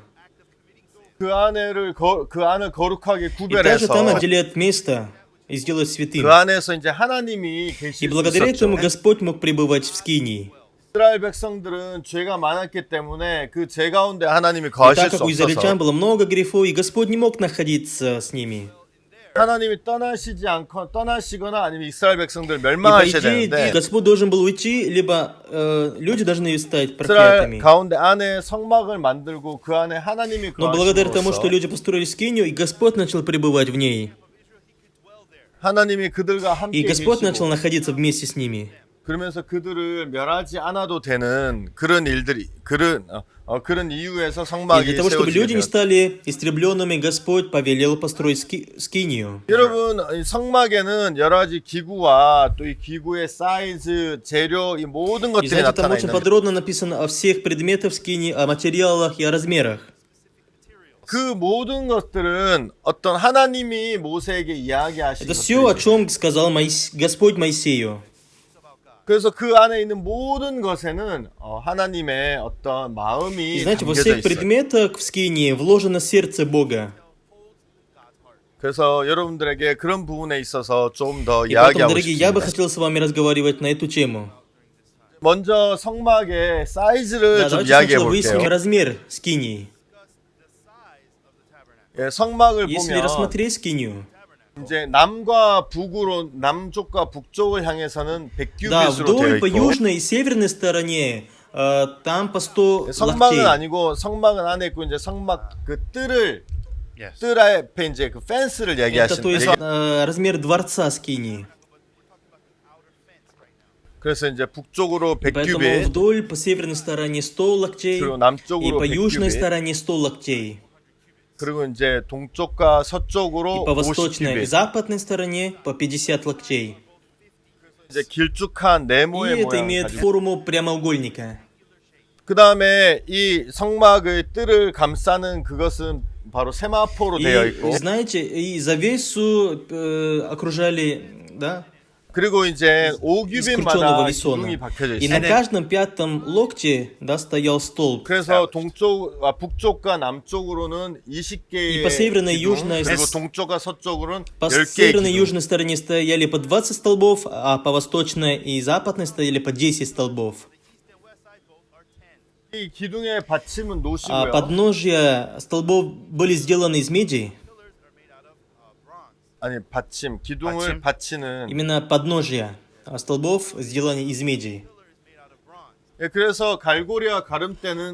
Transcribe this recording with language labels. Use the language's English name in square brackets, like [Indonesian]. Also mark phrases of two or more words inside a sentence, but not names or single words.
[Korean] 그 안을 거룩하게 [Russian] И также там [Korean] 구별해서 [Russian] отделяют место и сделают святым. [Korean] 그 안에서 이제 하나님이 [Russian] И [Korean] 계실 수 [Russian] благодаря [Korean] 있었죠. [Russian] этому Господь мог пребывать в скинии. [Korean] 이스라엘 백성들은 죄가 많았기 때문에 그 죄 가운데 하나님이 [Russian] И [Korean] 거하실 [Russian] так [Korean] 수 [Russian] как у израильтян [Korean] 없어서 [Russian] было много грехов, и Господь не мог находиться с ними. [Korean] 하나님이 떠나시거나 아니면 이스라엘 백성들 [Russian] И по [Korean] 멸망하셔야 [Russian] идее, [Korean] 되는데 [Russian] Господь должен был уйти, либо люди должны стать [Korean] 이스라엘 [Russian] проклятыми. [Korean] 가운데 안에 성막을 만들고 그 안에 하나님이 [Russian] Но благодаря тому, [Korean] 거하심으로써 [Russian] что люди построили скинию, и Господь начал пребывать в ней. [Korean] 하나님이 그들과 함께 [Russian] И Господь начал [Korean] 계시고 [Russian] находиться вместе с ними. [Korean] 그러면서 그들을 멸하지 않아도 되는 그런 일들이 그런 이유에서 [Russian] И [Korean] 성막이 [Russian] для того, чтобы люди [Korean] 세워지게 [Russian] не [Korean] 되었다. [Russian] стали истребленными, Господь повелел построить скинию. [Korean] 여러분 이 성막에는 여러 가지 기구와 또 이 기구의 사이즈, 재료 이 모든 [Russian] И [Korean] 것들이 [Russian] знаете, там [Korean] 나타나 [Russian] очень [Korean] 있는 [Russian] подробно написано о всех предметах скинии, о материалах и о размерах. [Korean] 그 모든 것들은 어떤 하나님이 모세에게 이야기하신 [Russian] Это все, о [Korean] 것들이에요. [Russian] чем сказал Господь Моисею. [Korean] 그래서 그 안에 있는 모든 것에는 하나님의 어떤 [Russian] И [Korean] 마음이 [Russian] знаете, во [Korean] 담겨져 [Russian] всех [Korean] 있어요. [Russian] предметах в Скинии вложено сердце Бога. [Korean] 그래서 여러분들에게 그런 부분에 있어서 좀 더 [Russian] И поэтому, [Korean] 이야기하고 [Russian] дорогие, я бы [Korean] 싶습니다. [Russian] хотел с вами разговаривать на эту тему. [Korean] 먼저 성막의 사이즈를 [Russian] Да, [Korean] 좀 [Russian] давайте [Korean] 이야기해 [Russian] сначала выясним [Korean] 볼게요. [Russian] размер Скинии. [Korean] 예, 성막을 [Russian] Если [Korean] 보면 [Russian] рассмотреть Скинию, [Korean] 이제 남과 북으로 남쪽과 북쪽을 향해서는 [Russian] да, [Korean] 100규빗으로 되어 [Russian] вдоль по [Korean] 있고 [Russian] южной и северной стороне там по 100 [Korean] 성막은 [Russian] локтей. [Korean] 아니고 성막은 안에 있고 이제 성막 그 뜰을 Yes. 뜰 앞에 이제 그 펜스를 [Russian] Это [Korean] 얘기하시는 [Russian] то есть размер дворца Скинии. [Korean] 그래서 이제 북쪽으로 [Russian] Поэтому [Korean] 100규빗 [Russian] вдоль по северной стороне 100 локтей [Korean] 그리고 [Russian] и [Korean] 남쪽으로 [Russian] по южной [Korean] 100규빗 [Russian] стороне 100 локтей. [Korean] 그리고 이제 동쪽과 [Russian] И [Korean] 서쪽으로 [Russian] по восточной и [Korean] 50규빗 [Russian] западной стороне по 50 локтей. [Korean] 이제 길쭉한 [Russian] И [Korean] 네모의 [Russian] это [Korean] 모양 [Russian] имеет [Korean] 가지고 [Russian] форму прямоугольника. [Korean] 그 다음에 이 성막의 뜰을 감싸는 그것은 바로 세마포로 되어 [Russian] И [Korean] 있고 [Russian] знаете, и завесу окружали, да, [Korean] 그리고 이제 [Russian] искрученного [Korean] 5규빗마다 [Russian] весона. [Korean] 기둥이 박혀져 [Russian] И на [Korean] 있어요. [Russian] каждом пятом локте, да, стоял столб. [Korean] 그래서 북쪽과 남쪽으로는 20개의 [Russian] И по северной и [Korean] 기둥, [Russian] южной [Korean] 그리고 동쪽과 서쪽으로는 [Russian] По [Korean] 10개의 [Russian] северной и [Korean] 기둥. [Russian] южной стороне стояли по 20 столбов, а по восточной и западной стояли по 10 столбов. [Korean] 이 기둥의 받침은 [Russian] А [Korean] 노시고요. [Russian] подножья столбов были сделаны из меди. [Korean] 아니 받침, 기둥을 받치는. [Russian] Именно подножья столбов сделаны из меди. [Korean] 예, 그래서 갈고리와 가름대는